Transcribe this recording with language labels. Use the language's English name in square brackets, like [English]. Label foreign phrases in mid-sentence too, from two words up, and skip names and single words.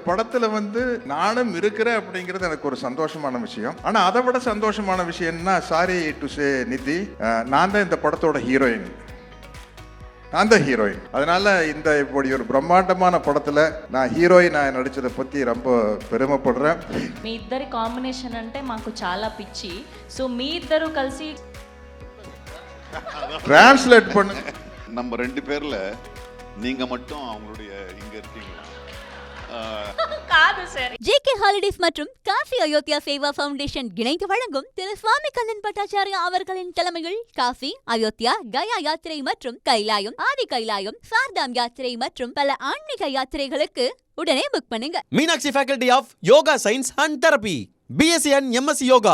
[Tamil] படத்துல வந்து நானும் இருக்கிறேன் அப்படிங்கிறது எனக்கு ஒரு சந்தோஷமான விஷயம். ஆனா அதை விட சந்தோஷமான விஷயம் என்ன, [English] sorry to say [Tamil] நிதி, நான் தான் இந்த படத்தோட ஹீரோயின். நான் தான் ஹீரோயின். அதனால இந்த இப்படி ஒரு பிரம்மாண்டமான படத்துல நான் ஹீரோயின் நடிச்சதை பத்தி ரொம்ப பெருமைப்படுறேன். [Telugu] మీ ఇద్దరి కాంబినేషన్ అంటే మాకు చాలా పిచ్చి. సో మీ ఇద్దరు కలిసి [Tamil] டிரான்ஸ்லேட் பண்ணு. நம்ம 2 பேர்ல நீங்க மட்டும் அவங்களுடைய இங்க இருக்கீங்களா? [Telugu] కాదు సార్. [Tamil] ஜேகே ஹாலிடேஸ் மற்றும் காசி அயோத்தியா சேவா ஃபவுண்டேஷன் இணைந்து வழங்கும் திரு சுவாமி கண்ணன் பட்டாச்சாரியா அவர்களின் தலைமையில் காசி, அயோத்தியா, கயா யாத்திரை மற்றும் கைலாயம், ஆதி கைலாயம், சார்தாம் யாத்திரை மற்றும் பல ஆன்மீக யாத்திரைகளுக்கு உடனே புக் பண்ணுங்க. [English] Meenakshi Faculty of Yoga Science and Therapy, BSc and MSc Yoga.